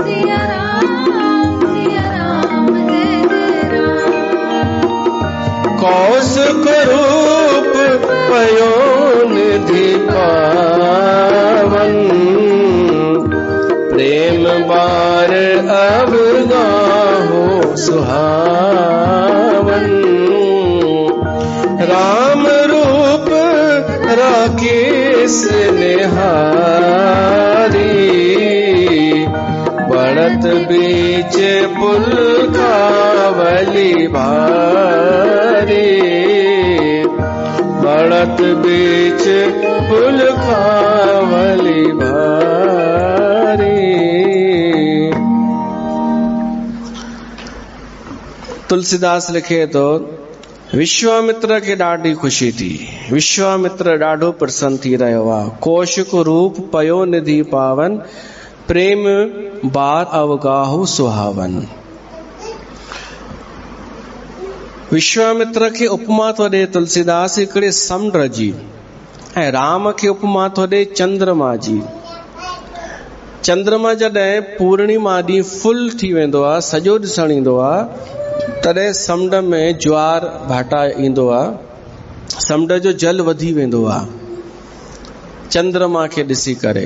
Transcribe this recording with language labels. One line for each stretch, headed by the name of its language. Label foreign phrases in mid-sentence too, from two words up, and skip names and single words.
Awadhi: कौशिक रूप पयो निधि पावन, प्रेम बार अब गाहो सुहावन। राम रूप राकेश निहारी, बढ़त बीच पुल कावली भारी, बढ़त बीच पुल कावली भारी।
Sindhi: तुलसीदास लिखे तो विश्वामित्र खे ॾाढी ख़ुशी थी। विश्वामित्र ॾाढो प्रसन्न थी रहियो आहे।
Awadhi: कौशिक रूप पयो निधि पावन, प्रेम बार अवगाहो सुहावन।
Sindhi: विश्वामित्र खे उपमा थो ॾे तुलसीदास हिकिड़े समुंड जी, ऐं राम खे उपमा थो ॾे चंद्रमा जी। चंद्रमा जॾहिं पूर्णिमा ॾींहुं फुल थी वेंदो आहे, सॼो ॾिसण ईंदो आहे, तॾहिं समुंड में ज्वार भाटा ईंदो आहे, समुंड जो जल वधी वेंदो आहे चंद्रमा खे ॾिसी करे।